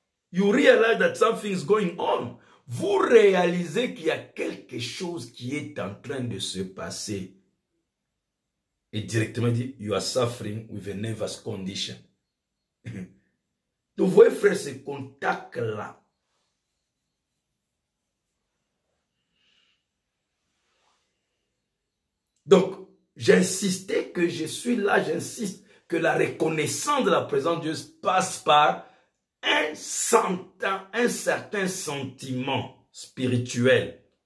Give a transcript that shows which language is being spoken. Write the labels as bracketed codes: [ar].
[en] You realize that something is going on. [fr] Vous réalisez qu'il y a quelque chose qui est en train de se passer. Et directement dit, [en] you are suffering with a nervous condition. [fr] Donc vous voyez frère, ce contact-là. Donc, j'insistais que je suis là, j'insiste que la reconnaissance de la présence de Dieu passe par un certain sentiment spirituel.